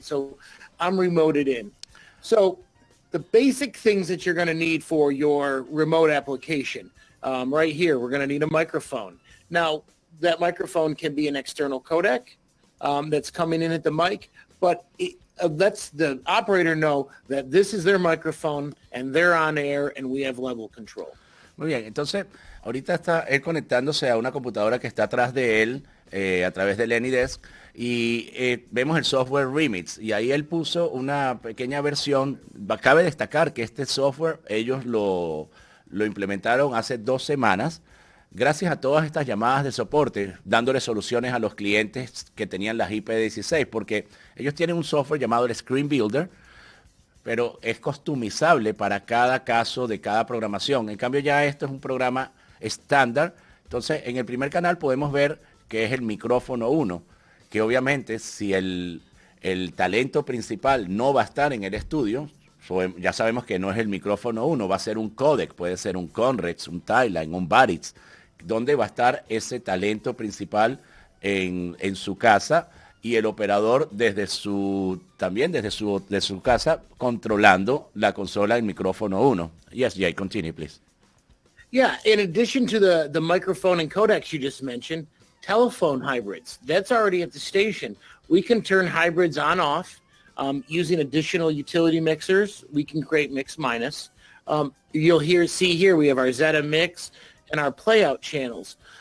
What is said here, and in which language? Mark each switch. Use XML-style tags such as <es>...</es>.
<en>So I'm remoted in. So the basic things that you're going to need for your remote application, right here, we're going to need a microphone. Now, that microphone can be an external codec that's coming in at the mic, but it lets the operator know that this is their microphone and they're on air and we have level control.</en> <es>Muy bien, entonces ahorita está él conectándose a una computadora que está atrás de él a través del AnyDesk y vemos el software Remix y ahí él puso una pequeña versión. Cabe destacar que este software ellos lo implementaron hace 2 semanas gracias a todas estas llamadas de soporte, dándole soluciones a los clientes que tenían las IP16, porque ellos tienen un software llamado el Screen Builder, pero es customizable para cada caso de cada programación. En cambio ya esto es un programa estándar. Entonces en el primer canal podemos ver que es el micrófono 1, que obviamente si el talento principal no va a estar en el estudio, ya sabemos que no es el micrófono 1, va a ser un codec, puede ser un Conrex, un Tieline, un Whetastone, donde va a estar ese talento principal en su casa y el operador desde su casa controlando la consola del micrófono 1.</es> <en>Yes, Jay, continue, please. Yeah, in addition to the microphone and codecs you just mentioned, telephone hybrids, that's already at the station. We can turn hybrids on off using additional utility mixers. We can create mix minus. You'll see here we have our Zeta mix and our playout channels.</en>